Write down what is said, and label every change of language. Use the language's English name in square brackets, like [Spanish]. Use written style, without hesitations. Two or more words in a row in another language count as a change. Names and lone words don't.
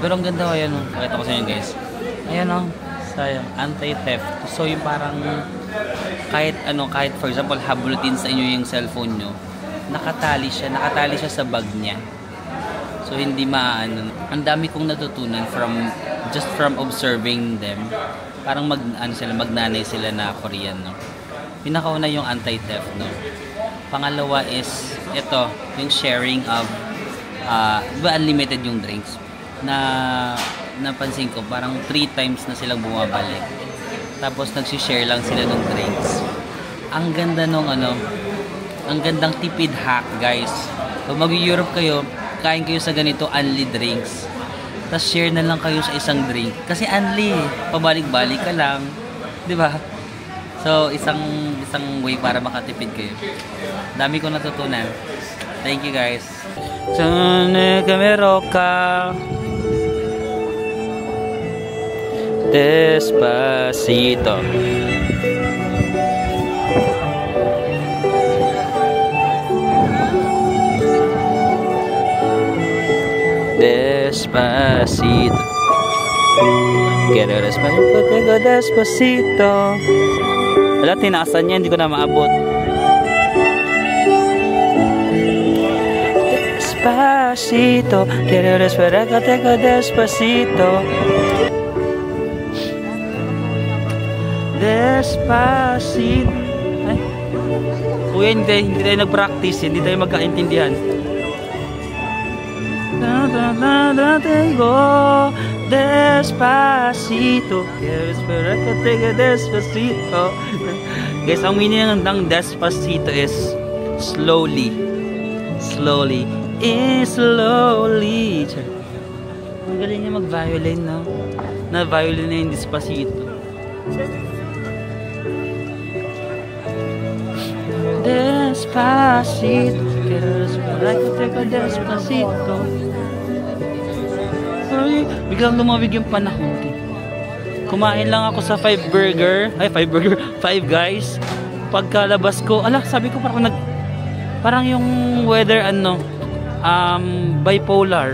[Filipino] Pero ang ganda, ayan o. Pakita ko sa inyo guys. Ayan o. Sayang. Anti-theft. So yung parang, kahit [English] for example, [Filipino] hablutin sa inyo yung cellphone nyo, nakatali siya sa bag niya. So hindi maano. Ang dami kong natutunan [English] just from observing them. [Filipino] Parang magnanay sila na Korean, no? Pinakauna yung anti-theft, no? Pangalawa is, ito, yung [English] sharing of, [Filipino] diba unlimited yung drinks? Napansin ko, parang 3 times na silang bumabalik. Tapos nagsishare lang sila ng drinks. Ang ganda ang gandang tipid hack, guys. Kung mag-Europe kayo, kain kayo sa ganito, [English] only drinks. [Filipino] Tapos share na lang kayo sa isang drink. Kasi only, pabalik-balik ka lang. Di ba? So, isang way para makatipid kayo. Dami ko natutunan. [English] Thank you guys. [Filipino] Sana kamero ka Despacito. Despacito. [Spanish] Quiero despacito, tengo despacito. [Filipino] Wala, tinaasan niya, hindi ko na maabot. [Spanish] Despacito, quiero despacito, tengo despacito. Despacito. Ay. [Filipino] Kuya, hindi tayo nag-practice, hindi tayo magkaintindihan. [Spanish] Tengo despacito. Espero que tenga despacito. [Filipino] Guys, ang meaning ng despacito [English] is slowly. Slowly. Slowly. [Filipino] Ang galing niya mag-violin, no? Na-violin na yung despacito. Despacito. [Spanish] Espero que tenga despacito. [Filipino] Ay, biglang lumawig yung panahon. Kumain lang ako sa Five Guys. Pagkalabas ko, sabi ko parang yung [English] weather bipolar.